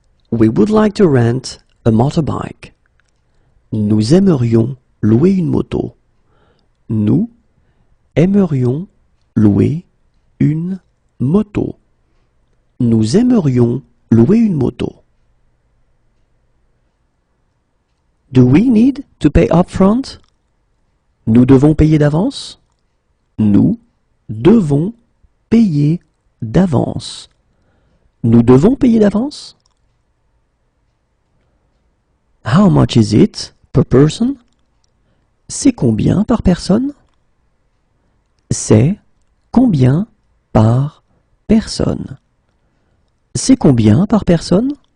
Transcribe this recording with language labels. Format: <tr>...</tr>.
<en>We would like to rent a motorbike.</en> <fr>Nous aimerions louer une moto. Nous aimerions louer une moto. Nous aimerions louer une moto.</fr> <en>Do we need to pay upfront?</en> <fr>Nous devons payer d'avance? Nous devons payer d'avance. Nous devons payer d'avance?</fr> <en>How much is it per person?</en> <fr>C'est combien par personne? C'est combien par personne? C'est combien par personne?</fr>